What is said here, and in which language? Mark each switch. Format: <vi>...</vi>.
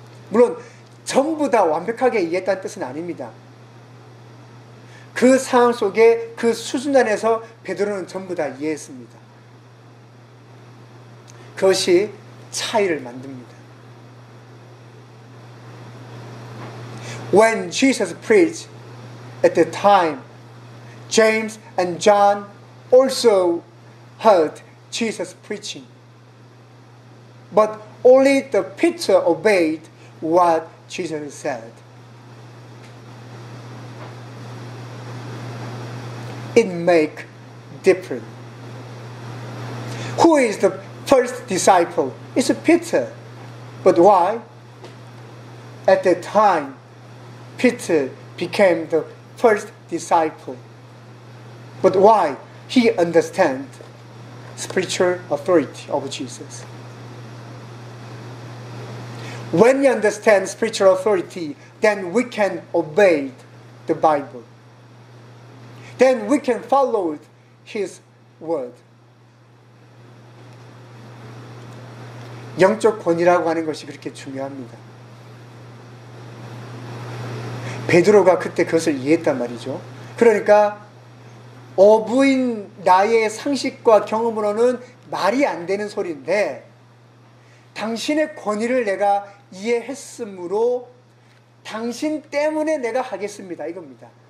<ko>물론 전부 다 완벽하게 이해했다는 뜻은 아닙니다. 그 상황 속에 그 수준 안에서 베드로는 전부 다 이해했습니다. 그것이 차이를 만듭니다.</ko> <en>When Jesus preached at the time, James and John also heard Jesus preaching. But only the Peter obeyed what Jesus said. It makes difference. Who is the first disciple? It's Peter. But why? At that time, Peter became the first disciple. But why? He understands spiritual authority of Jesus. When we understand spiritual authority, then we can obey the Bible. Then we can follow His word.</en> <ko>영적 권위라고 하는 것이 그렇게 중요합니다. 베드로가 그때 그것을 이해했단 말이죠. 그러니까 어부인 나의 상식과 경험으로는 말이 안 되는 소리인데 당신의 권위를 내가 이해했으므로 당신 때문에 내가 하겠습니다. 이겁니다.</ko>